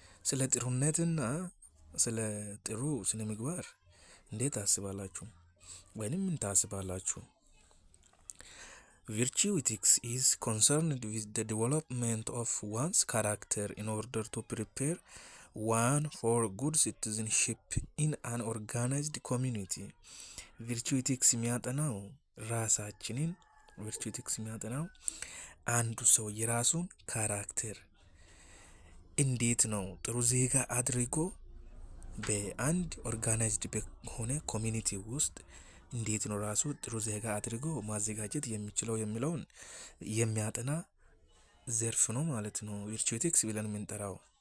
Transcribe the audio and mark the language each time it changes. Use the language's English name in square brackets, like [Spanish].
[Amharic] ስለ ጥሩነትና ስለ ጥሩ ስነ ምግባር እንዴት ታስባላችሁ? ወይንም ምን ታስባላችሁ? [English] Virtue ethics is concerned with the development of one's character in order to prepare one for good citizenship in an organized community. [Amharic] Virtue ethics የሚያጠናው ራሳችንን virtue ethics የሚያጠናው አንዱ ሰው የራሱን ካራክተር እንዴት ነው ጥሩ ዜጋ አድርጎ በአንድ ኦርጋናይዝድ በሆነ ኮሚኒቲ ውስጥ እንዴት ነው ራሱ ጥሩ ዜጋ አድርጎ ማዘጋጀት የሚችለው የሚለውን የሚያጠና ዘርፍ ነው ማለት ነው ቪርቹ ኤቲክስ ብለን የምንጠራው።